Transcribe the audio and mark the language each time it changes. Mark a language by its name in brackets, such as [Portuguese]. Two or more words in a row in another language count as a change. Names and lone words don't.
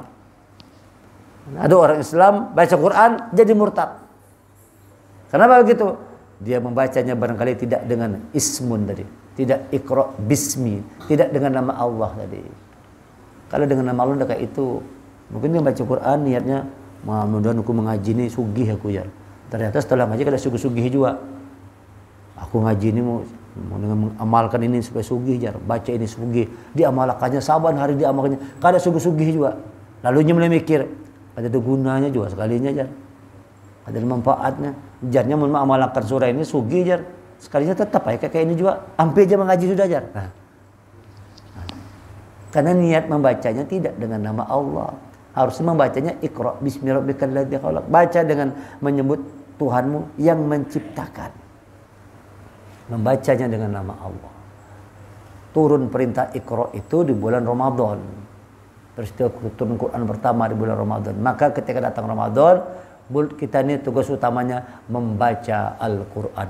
[Indonesian] Ada orang Islam baca Quran jadi murtad. Kenapa begitu? Dia membacanya barangkali tidak dengan ismun tadi, tidak [Arabic] اقرأ باسم, [Indonesian] tidak dengan nama Allah tadi. Kalau dengan nama Allah udah kayak itu, mungkin dia baca Quran niatnya, mudah-mudahan aku mengaji ini sugih aku ya. Ternyata setelah ngaji [Banjar] kada sugih-sugih [Indonesian] juga. Aku ngaji ini mau dengan mengamalkan ini supaya sugih jar, baca ini sugih, diamalkannya saban hari diamalkannya, [Banjar] kada sugih-sugih [Indonesian] juga. Lalu mulai mikir, ada gunanya juga sekalinya jar. Ada manfaatnya. Jarnya mengamalkan surah ini sugih jar. Sekalinya tetap kayak ini juga. Hampir aja mengaji sudah jar. Nah. Karena niat membacanya tidak dengan nama Allah. Harusnya membacanya [Arabic] اقرأ باسم ربك الذي خلق. [Indonesian] Baca dengan menyebut Tuhanmu yang menciptakan. Membacanya dengan nama Allah. Turun perintah Iqra itu di bulan Ramadan. Peristiwa turun Quran pertama di bulan Ramadan. Maka ketika datang Ramadan, kita ini tugas utamanya membaca Al-Quran.